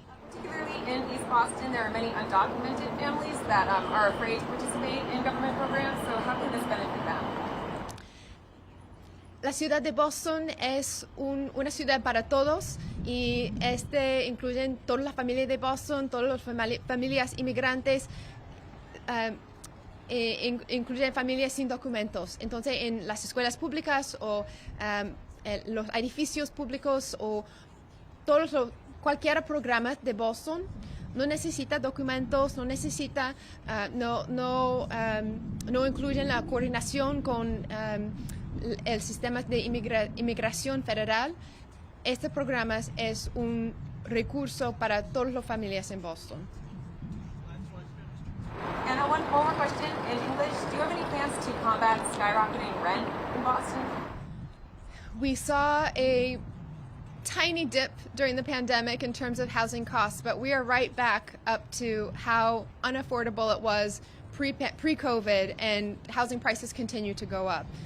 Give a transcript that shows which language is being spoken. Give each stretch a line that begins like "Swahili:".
English: Particularly in East Boston, there are many undocumented families that are afraid to participate in government programs, so how can this benefit them?
Spanish: La ciudad de Boston es una ciudad para todos y incluyen todas las familias de Boston, todas las familias inmigrantes, incluyen familias sin documentos. Entonces, en las escuelas públicas o los edificios públicos o cualquier programa de Boston no necesita documentos, no necesita, no incluyen la coordinación con el sistema de inmigración federal. Este programa es un recurso para todas las familias en Boston.
English: And one more question in English. Do you have any plans to combat skyrocketing rent in Boston? We saw a tiny dip during the pandemic in terms of housing costs, but we are right back up to how unaffordable it was pre-COVID, and housing prices continue to go up.